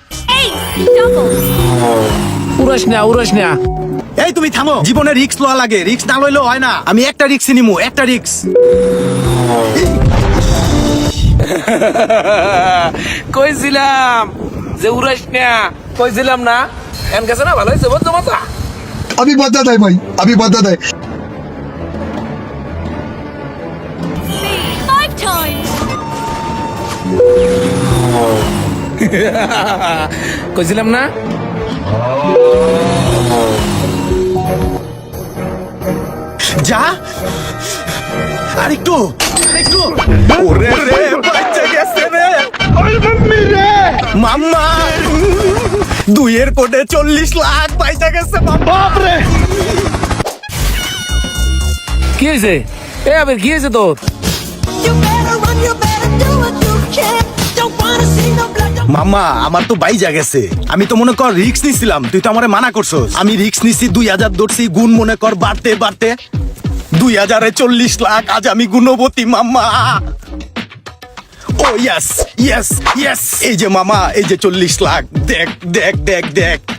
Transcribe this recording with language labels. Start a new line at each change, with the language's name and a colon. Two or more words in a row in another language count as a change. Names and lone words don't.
Bangla: উড়াস না। এই তুমি থামো, জীবনে রিস্ক লওয়া লাগে, রিস্ক না লইলেও হয় না। আমি একটা রিস্ক নিমু, একটা রিস্ক। কইছিলাম যে উড়াস না, কইছিলাম না? এম গেছে না, ভালো হয়েছে বলতো মাথা।
Hindi: अभी बता दे भाई, अभी बता दे।
English: 5 times.
Bangla: কইছিলাম না? যা আরেকটু আরেকটু। ওরে রে, বাচ্চা গেছে রে। ওই মাম্মি রে, মাম্মা 2 এর কোটে 40 লাখ পয়সা গেছে। বাপ রে, কি হয়েছে? এ আবার কি হয়েছে তোর?
English: You better run, you better do what you can. Don't wanna see no blood.
Bangla: মাম্মা আমার তো বাইজা গেছে। আমি তো মনে কর রিক্স নিছিলাম, তুই তো আমারে মানা করছস। আমি রিক্স নিছি, 2000 ধরছি, গুণ মনে কর বাড়তে বাড়তে 2000 এ 40 লাখ। আজ আমি গুণবতী মাম্মা। ও
English: yes yes yes.
Bangla: এই যে মামা, এই যে 40 লাখ। দেখ দেখ দেখ দেখ।